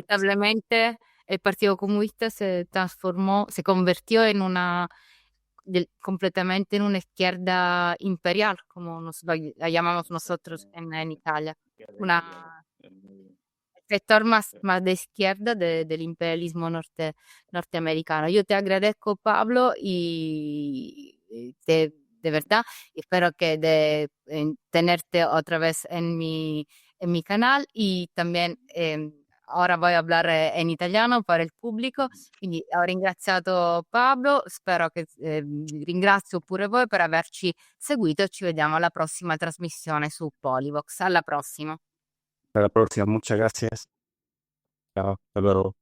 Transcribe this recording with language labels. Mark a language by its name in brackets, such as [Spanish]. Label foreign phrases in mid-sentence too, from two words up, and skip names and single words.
[Spanish] lamentablemente el Partido Comunista se convirtió en completamente en una izquierda imperial, como la llamamos nosotros en Italia, una sector más de izquierda del imperialismo norteamericano. Yo te agradezco, Pablo, y de verdad, y espero que tenerte otra vez en mi canal y también ahora voy a hablar en italiano para [Italian] il pubblico, quindi ho ringraziato Pablo, spero che ringrazio pure voi per averci seguito e ci vediamo alla prossima trasmissione su Polivox. Alla prossima. [Spanish] Hasta la próxima. Muchas gracias. Chao. Hasta luego.